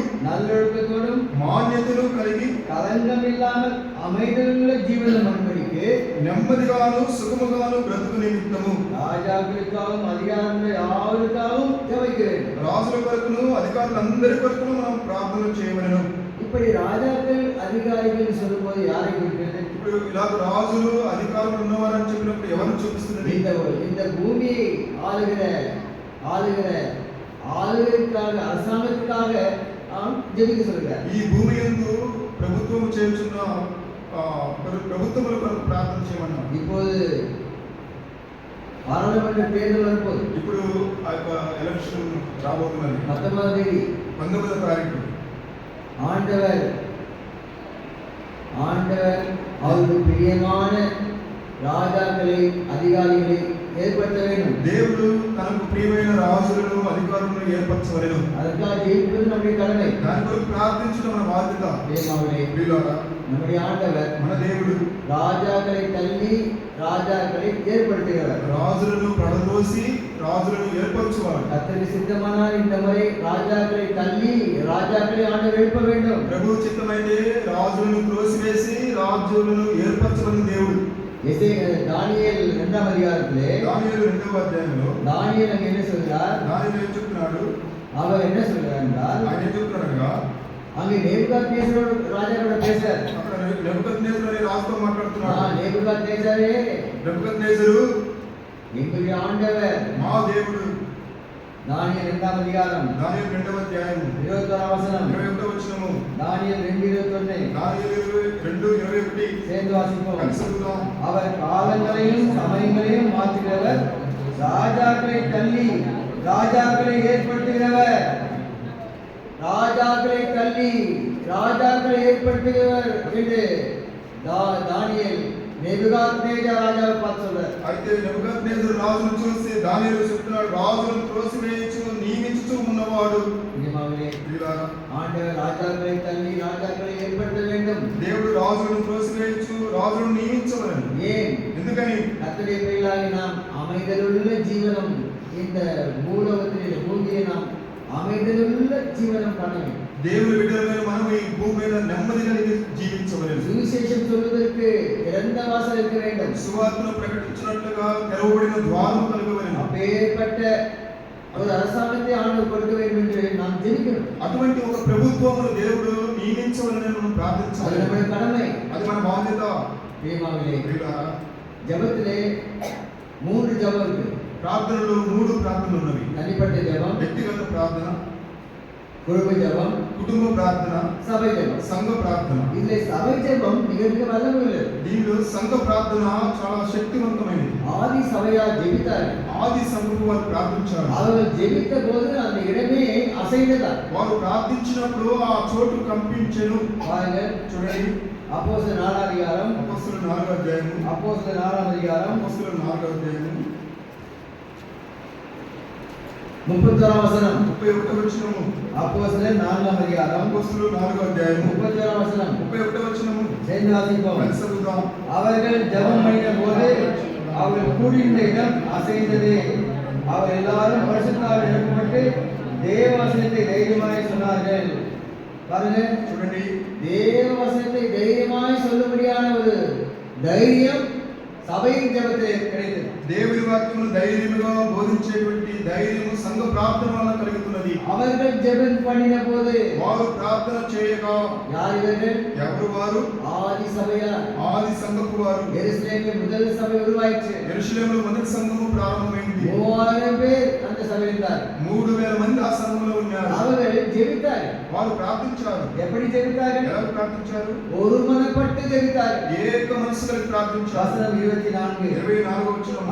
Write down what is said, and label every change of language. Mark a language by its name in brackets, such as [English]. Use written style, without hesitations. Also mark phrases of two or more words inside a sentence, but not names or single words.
[Tamil] நல்லொழுக்கத்தோடும், [Telugu] మాన్యతలు కలిగి [Tamil] கலங்கம் இல்லாமல் அமைதலுள்ள ஜீவனம் பண்ணும்படிக்கு [Telugu] నెమ్మదిగాను సుఖముగాను బ్రతుకు నిమిత్తము [Tamil] ராஜாக்களுக்காகவும் அதிகாரமுள்ள யாவருக்காகவும் ஜெபிக்க வேண்டும். [Telugu] రాజుల కొరకును అధికారులందరి కొరకును మనం ప్రార్థన చేయవలెను. [Tamil] இப்படி ராஜாக்கள் அதிகாரிகள் சொல்லும்போது யாரை குறிக்கிறது? [Telugu] ఇప్పుడు ఇలాగ రాజులు అధికారులు ఉన్నవారని చెప్పినప్పుడు ఎవరిని చూపిస్తున్నది? [Tamil] இந்த பூமியை ஆளுகிறதுக்காக அரசாங்கத்துக்காக ஜெபிக்க சொல்கிறார். [Telugu] ఈ భూమి యందు ప్రభుత్వం చేస్తున్న ప్రభుత్వముల కొరకు ప్రార్థన చేయమన్నారు. [Tamil] இப்போது పార్లమెంట్ தேர்தல் வரப்போகுது. [Telugu] ఇప్పుడు ఆ యొక్క ఎలక్షన్ రాబోతున్నది. 19వ తేదీ 19వ తారీఖు [Tamil] ஆண்டவர் அவருக்கு பிரியமான ராஜாக்களை அதிகாரிகளை ஏற்படுத்த வேண்டும். [Telugu] దేవుడు తనకు ప్రియమైన రాజులను అధికారులను ఏర్పరచవలెను. [Tamil] அதற்காக ஜெபிப்பது நம்முடைய கடமை. [Telugu] దాని కొరకు ప్రార్థించడం మన బాధ్యత. ప్రియులారా, [Tamil] நம்முடைய ஆண்டவர் [Telugu] మన దేవుడు [Tamil] ராஜாக்களை தள்ளி ராஜாக்களை ஏற்படுத்துகிறார். [Telugu] రాజులను పడదోసి రాజులను ఏర్పరచువాడు. [Tamil] கர்த்தருக்கு சித்தமானால் இந்த முறை ராஜாக்களை தள்ளி ராஜாக்களை ஆண்டவர் எழுப்ப வேண்டும். [Telugu] ప్రభు చిత్తమైతే రాజులను త్రోసివేసి రాజులను ఏర్పరచవలెను దేవుడు. [Tamil] தானியேல் 2వ அதிகாரத்திலே [Telugu] దానియేలు 2వ అధ్యాయంలో [Tamil] தானியேல் அங்கே என்ன சொல்கிறார்? [Telugu] దానియేలు ఏం చెప్తున్నాడు? [Tamil] அவர் என்ன சொல்கிறார் என்றால், [Telugu] ఆయన ఏం చెప్తున్నాడనగా, [Tamil] அங்கே நேபுகாத்நேசர் ராஜா கூட பேசுறார். [Telugu] అక్కడ నెబుకద్నెజరు అనే రాజుతో మాట్లాడుతున్నాడు. [Tamil] நேபுகாத்நேசரே, [Telugu] నెబుకద్నెజరు [Tamil] எங்களுடைய ஆண்டவர் [Telugu] మా దేవుడు. [Tamil] தானியேல் 2వ அதிகாரம் [Telugu] దానియేలు 2వ అధ్యాయం 21వ వచனம், 21వ వచనము, [Tamil] தானியேல் 2:21 [Telugu] దానియేలు 2:21 [Tamil] சேர்ந்து வாசிப்போம். [Telugu] కలిసి చదువుదాం. [Tamil] அவர் காலங்களையும் சமயங்களையும் மாற்றுகிறவர், ராஜாக்களை தள்ளி ராஜாக்களை ஏற்படுத்துகிறவர். ராஜாக்களை தள்ளி ராஜாக்களை ஏற்படுத்துகிறவர் என்று தானியேல் நேபுகாத்நேசர் ராஜாவை பார்த்து சொல்றார். [Telugu] అయితే నెబుకద్నెజరు రాజును చూసి దానియేలు చెప్తున్నాడు, రాజులను త్రోసివేయచ్చు నియమించుచూ ఉన్నవాడు. ప్రియులారా, [Tamil] ஆண்டவர் ராஜாக்களை தள்ளி ராஜாக்களை ஏற்படுத்த வேண்டும். [Telugu] దేవుడు రాజులను త్రోసివేయచ్చు రాజులను నియమించవలెను. [Tamil] ஏன்? [Telugu] ఎందుకని? [Tamil] கர்த்தருடைய பிள்ளைகளாகிய நாம் அமைதலுள்ள ஜீவனம் இந்த பூலோகத்தில் பூமியை நாம் அமைதலுள்ள ஜீவனம் பண்ண வேண்டும். [Telugu] దేవుని బిడ్డలమైన మనం ఈ భూమి మీద నెమ్మది కలిగి జీవించవలెను. [Tamil] சுவிசேஷம் சொல்வதற்கு திறந்த வாசல் இருக்க வேண்டும். [Telugu] సువార్తను ప్రకటించినట్లుగా తెరవబడిన ద్వారము కలగవలెను. [Tamil] அப்பேற்பட்ட ஒரு அரசாங்கத்தை ஆண்டவர் கொடுக்க வேண்டும் என்று நாம் ஜெபிக்கணும். [Telugu] అటువంటి ఒక ప్రభుత్వమును దేవుడు నియమించవలెనని మనం [Tamil] அது [Telugu] ప్రార్థించాలి. [Tamil] நம்முடைய கடமை. [Telugu] అది మన బాధ్యత. [Tamil] பிரியமானவர்களே, [Telugu] ప్రియులారా, [Tamil] ஜெபத்திலே 3 ஜெபம் இருக்கு. [Telugu] ప్రార్థనలో 3 ప్రార్థనలు ఉన్నవి. [Tamil] தனிப்பட்ட ஜெபம், [Telugu] వ్యక్తిగత ప్రార్థన, [Tamil] குடும்ப ஜெபம், [Telugu] కుటుంబ ప్రార్థన, [Tamil] சபை ஜெபம். [Telugu] సంఘ ప్రార్థన. [Tamil] இதிலே சபை ஜெபம் மிக மிக வல்லமை உள்ளது. [Telugu] దీనిలో సంఘ ప్రార్థన చాలా శక్తివంతమైనది. [Tamil] ஆதி சபையார் ஜெபித்தார்கள். [Telugu] ఆది సంఘపు వారు ప్రార్థించారు. [Tamil] அவர்கள் ஜெபித்த போது அந்த இடமே அசைந்ததா. [Telugu] వారు ప్రార్థించినప్పుడు ఆ చోటు కంపించెను. [Tamil] பாருங்க, [Telugu] చూడండి, [Tamil] அப்போஸ்தலர் 4వ அதிகாரம், [Telugu] అపొస్తలుల 4వ అధ్యాయము, [Tamil] அப்போஸ்தலர் 4వ அதிகாரம் [Telugu] అపొస్తలుల 4వ అధ్యాయము 31వ వచనం. 31వ వచనము, [Tamil] அப்போஸ்தலர் 4వ அதிகாரம் [Telugu] అపొస్తలుల 4వ అధ్యాయము 31వ వచనం. 31వ వచనము, [Tamil] சேர்ந்து வாசிப்போம். [Telugu] కలిసి చదువుదాం. [Tamil] அவர்கள் ஜெபம் பண்ணின போது அவர்கள் கூடியிருந்த இடம் அசைந்தது. அவர் எல்லாரும் பரிசுத்தாவினால் நிரப்பப்பட்டு தேவ வசனத்தை தைரியமாய் சொன்னார்கள். பாருங்க, [Telugu] చూడండి, [Tamil] தேவ வசனத்தை தைரியமாய் சொல்லும்படியான ஒரு தைரியம் சபையின் ஜெபத்தில் கிடைத்தது. [Telugu] దేవుని వాక్యమును ధైర్యముగా బోధించేటువంటి ధైర్యము సంఘ ప్రార్థన వలన కలుగుతున్నది. [Tamil] அவர்கள் ஜெபம் பண்ணின போது [Telugu] వారు ప్రార్థన చేయగా, [Tamil] யார் இவர்கள்? [Telugu] ఎవరు వారు? [Tamil] ஆதி சபையார். [Telugu] ఆది సంఘపు వారు. [Tamil] எருசலேமில் முதல் சபை உருவாயிற்று. [Telugu] యెరూషలేములో మొదటి సంఘము ప్రారంభమైంది. [Tamil] 3000 பேர் அந்த சபையில் இருந்தார். [Telugu] 3000 మంది ఆ సంఘంలో ఉన్నారు. [Tamil] அவர்கள் ஜெபித்தார்கள். [Telugu] వారు ప్రార్థించారు. [Tamil] எப்படி జెబితాர்கள்? [Telugu] ఎలా ప్రార్థించారు? [Tamil] ஒருமனப்பட்டு జెబితాர்கள். [Telugu] ఏక మనసు కలిగి ప్రార్థించారు. [Tamil] வசனம் 24. [Telugu] 24వ వచనం,